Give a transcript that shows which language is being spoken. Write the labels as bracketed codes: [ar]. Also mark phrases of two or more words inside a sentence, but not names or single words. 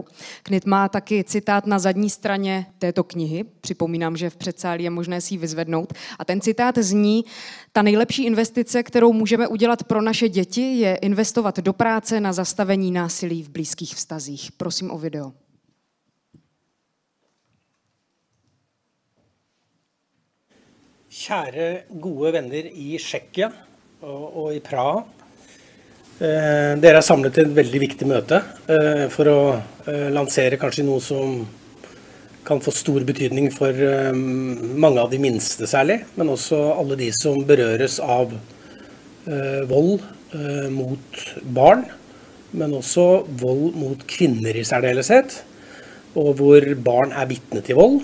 [cs] Knit má taky citát na zadní straně této knihy. Připomínám, že v předsálí je možné si ji vyzvednout. A ten citát zní: ta nejlepší investice, kterou můžeme udělat pro naše děti, je investovat do práce na zastavení násilí v blízkých vztazích. Prosím o video. [no] Kjære gode venner i Tsjekkia og i Praha. Dere samlet til et veldig viktig møte for å lansere kanskje noe som kan få stor betydning for mange av de minste særlig, men også alle de som berøres av vold mot barn, men også vold mot kvinner i særdeleshet, og hvor barn vitne til vold.